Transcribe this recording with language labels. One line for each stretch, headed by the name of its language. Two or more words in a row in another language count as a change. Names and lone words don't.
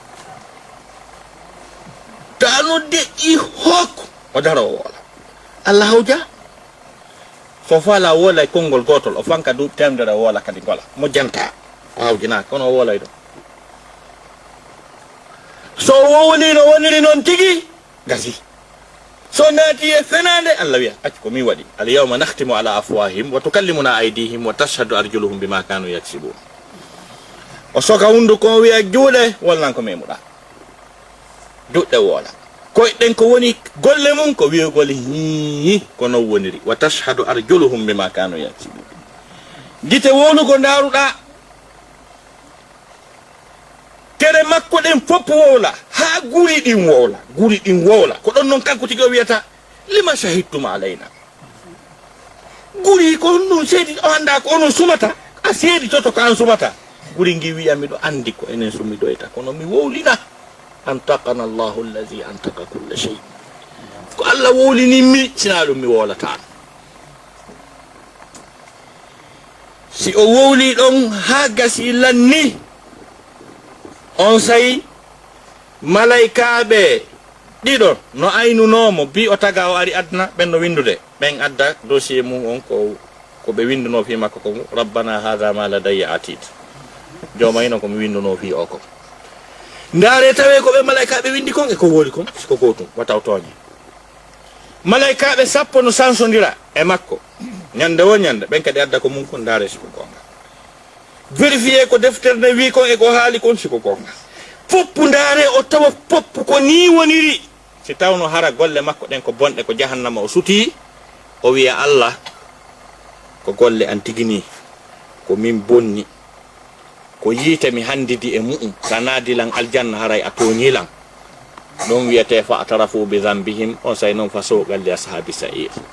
Fula: ta no deƴƴi hokko o daro woola Allah hawja so fala woola konngol gotol o fanka du temdere woola kadi gola mo janta o hawjina kono o woolay ɗo so wowli no woniri noon tigi gasi so naati e fenande Allah wiya acci ko min waɗi
Arabic: اليوم نختم على أفواههم وتكلمنا أيديهم وتشهد أرجلهم بما كانوا يكسبون
Fula: o soka hunduko wiya juuɗe wolnan ko memuɗa juɗɗe woola koyɗen ko woni golle mum ko wiyogol hi ko non woniri
Arabic: وتشهد أرجلهم بما كانوا يكسبون
Fula: gite wolugo ndaruɗa kere makko ɗen fof wowla ha guri ɗin wowla ko ɗon noon kanko tigi o wiyata
Arabic: لم شهدتم علينا
Fula: guri ko ɗum seedi o anda ko onon sumata a seedi toto ko an sumata guri ngi wiya miɗo andi ko enen sumidoyta kono mi wowlina
Arabic: أنطقنا الله الذي أنطق كل شيء
Fula: ko Allah wowlininmi sina ɗum mi wowlata si o wowli ɗon ha gasi lanni on sayi malaikaɓe ɗiɗon no aynunomo bi o taga o ari adna ɓen no windude ɓen adda dossier mum on ko ɓe winduno fi makko ko
Arabic: ربنا هذا ما لدي عتيد
Fula: jomayino komi winduno fi o ko ndaare tawe ko ɓe malaikaɓe windi kon e ko wooli kon siko gotum wataw tooñe malaikaɓe sappo no sansodira e makko ñande wo ñande ɓen kadi adda ko mum kon ndaare siko gonga vérifié ko deftere nde wi kon e ko haali kon siko gonga foppu ndaare o tawa foppu ko ni woniri si tawno hara golle makko ɗen ko bonɗe ko jahannama o suti o wiya Allah ko golle an tigini ko min bonni ko yiite mi handidi e mu'um sa naadilan aljanna haray a toñilan ɗon wiyete
Arabic: فاعترفوا بذنبهم
Fula: on say noon
Arabic: فسحقا لأصحاب السعير